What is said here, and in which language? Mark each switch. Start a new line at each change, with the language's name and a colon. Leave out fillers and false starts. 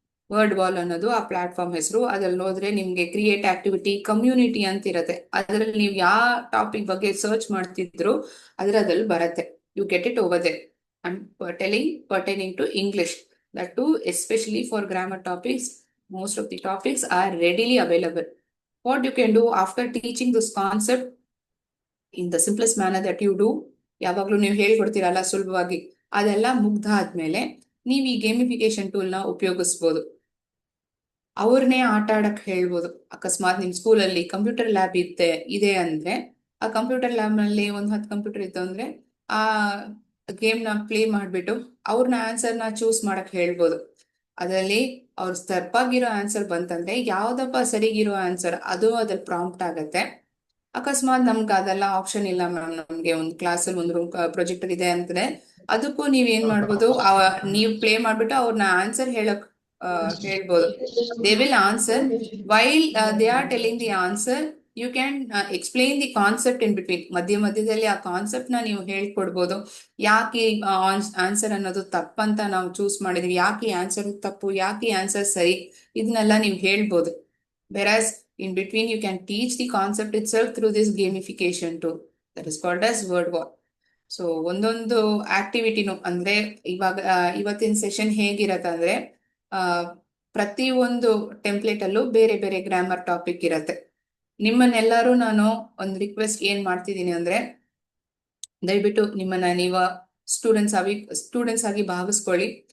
Kannada: Word wall ಅನ್ನೋದು ಆ platform ಹೆಸರು. ಅದ್ರಲ್ಲಿ ನೋಡಿದ್ರೆ ನಿಮ್ಗೆ ಕ್ರಿಯೇಟ್ ಆಕ್ಟಿವಿಟಿ ಕಮ್ಯುನಿಟಿ ಅಂತ ಇರತ್ತೆ. ಅದರಲ್ಲಿ ನೀವು ಯಾವ ಟಾಪಿಕ್ ಬಗ್ಗೆ ಸರ್ಚ್ ಮಾಡ್ತಿದ್ರು ಅದ್ರಲ್ಲಿ ಬರತ್ತೆ.
English: You get it over there. And telling pertaining to English, that too especially for grammar topics. Most of the topics are readily available. What you can do after teaching this concept in the simplest manner that you do,
Kannada: ಯಾವಾಗ್ಲೂ ನೀವು ಹೇಳ್ಕೊಡ್ತೀರಲ್ಲ ಸುಲಭವಾಗಿ, ಅದೆಲ್ಲ ಮುಗ್ದಾದ್ಮೇಲೆ ನೀವು ಈ ಗೇಮಿಫಿಕೇಶನ್ ಟೂಲ್ನ ಉಪಯೋಗಿಸ್ಬೋದು. ಅವ್ರನ್ನೇ ಆಟ ಆಡಕ್ ಹೇಳ್ಬೋದು. ಅಕಸ್ಮಾತ್ ನಿಮ್ ಸ್ಕೂಲಲ್ಲಿ ಕಂಪ್ಯೂಟರ್ ಲ್ಯಾಬ್ ಇದೆ ಅಂದ್ರೆ ಆ ಕಂಪ್ಯೂಟರ್ ಲ್ಯಾಬ್ ನಲ್ಲಿ 10 ಕಂಪ್ಯೂಟರ್ ಇತ್ತು ಅಂದ್ರೆ ಆ ಗೇಮ್ ನ ಪ್ಲೇ ಮಾಡ್ಬಿಟ್ಟು ಅವ್ರನ್ನ ಆನ್ಸರ್ನ ಚೂಸ್ ಮಾಡಕ್ ಹೇಳ್ಬೋದು. ಅದರಲ್ಲಿ ಅವ್ರ ತಪ್ಪಾಗಿರೋ ಆನ್ಸರ್ ಬಂತಂದ್ರೆ ಯಾವ್ದಪ್ಪ ಸರಿಗಿರೋ ಆನ್ಸರ್ ಅದು ಅದ್ರಲ್ಲಿ ಪ್ರಾಂಪ್ಟ್ ಆಗತ್ತೆ. ಅಕಸ್ಮಾತ್ ನಮ್ಗೆ ಅದೆಲ್ಲ ಆಪ್ಷನ್ ಇಲ್ಲ ಮ್ಯಾಮ್, ನಮ್ಗೆ ಒಂದು ಕ್ಲಾಸಲ್ಲಿ ಒಂದು ರೂಮ್ ಪ್ರೊಜೆಕ್ಟರ್ ಇದೆ ಅಂದ್ರೆ ಅದಕ್ಕೂ ನೀವ್ ಏನ್ ಮಾಡ್ಬೋದು, ನೀವ್ ಪ್ಲೇ ಮಾಡ್ಬಿಟ್ಟು ಅವ್ರನ್ನ ಆನ್ಸರ್ ಹೇಳಕ್ ಹೇಳ್ಬೋದು.
English: They will answer while they are telling the answer. You can explain the concept in between.
Kannada: ಮಧ್ಯದಲ್ಲಿ ಆ ಕಾನ್ಸೆಪ್ಟ್ ನ ನೀವು ಹೇಳ್ಕೊಡ್ಬೋದು. ಯಾಕೆ ಆನ್ಸರ್ ಅನ್ನೋದು ತಪ್ಪಂತ ನಾವು ಚೂಸ್ ಮಾಡಿದ್ವಿ, ಯಾಕೆ ಆನ್ಸರ್ ತಪ್ಪು, ಯಾಕೆ ಆನ್ಸರ್ ಸರಿ, ಇದನ್ನೆಲ್ಲ ನೀವು ಹೇಳ್ಬೋದು.
English: Whereas in between you can teach the concept itself through this gamification tool that is called as word wall.
Kannada: So ಒಂದೊಂದು ಆಕ್ಟಿವಿಟಿನು ಅಂದ್ರೆ ಇವಾಗ ಇವತ್ತಿನ ಸೆಷನ್ ಹೇಗಿರತ್ತೆ ಅಂದ್ರೆ ಪ್ರತಿ ಒಂದು ಟೆಂಪ್ಲೇಟ್ ಅಲ್ಲೂ ಬೇರೆ ಬೇರೆ ಗ್ರಾಮರ್ ಟಾಪಿಕ್ ಇರತ್ತೆ. ನಿಮ್ಮನ್ನೆಲ್ಲರೂ ನಾನು ಒಂದು ರಿಕ್ವೆಸ್ಟ್ ಏನ್ ಮಾಡ್ತಿದ್ದೀನಿ ಅಂದ್ರೆ ದಯವಿಟ್ಟು ನಿಮ್ಮನ್ನ ನೀವು ಸ್ಟೂಡೆಂಟ್ಸ್ ಆಗಿ ಭಾವಿಸ್ಕೊಳ್ಳಿ.